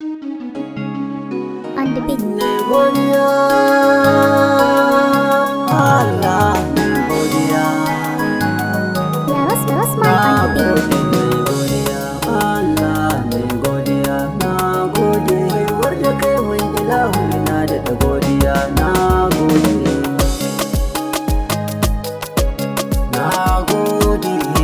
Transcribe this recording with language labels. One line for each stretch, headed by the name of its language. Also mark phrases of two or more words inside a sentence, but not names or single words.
English: On the beat.
Hausa: Na godiya, Allah, na godiya. Ya Ras-, Rasman Na
English: on the beat.
Hausa: gode, na godiya, Allah, na godiya, na gode. Baiwar da kai mun ilahu, na daɗa godiya, na gode. Na gode.